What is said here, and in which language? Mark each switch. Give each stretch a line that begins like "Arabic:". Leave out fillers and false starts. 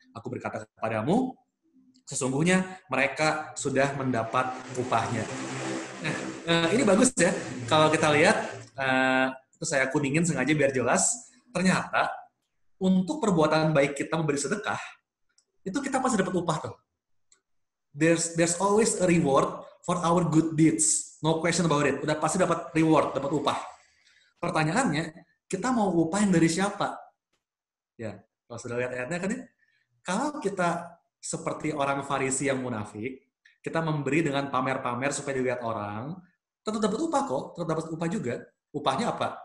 Indonesian: Aku berkata kepadamu, sesungguhnya mereka sudah mendapat upahnya. Nah, ini bagus ya. Kalau kita lihat, itu saya kuningin sengaja biar jelas, ternyata untuk perbuatan baik kita memberi sedekah, itu kita pasti dapat upah tuh.
English: There's always a reward for our good deeds. No question about it.
Indonesian: Udah pasti dapat reward, dapat upah. Pertanyaannya, kita mau upah yang dari siapa? Ya, kalau sudah lihat ayatnya kan ya. Kalau kita seperti orang Farisi yang munafik, kita memberi dengan pamer-pamer supaya dilihat orang, tetap dapat upah kok, tetap dapat upah juga. Upahnya apa?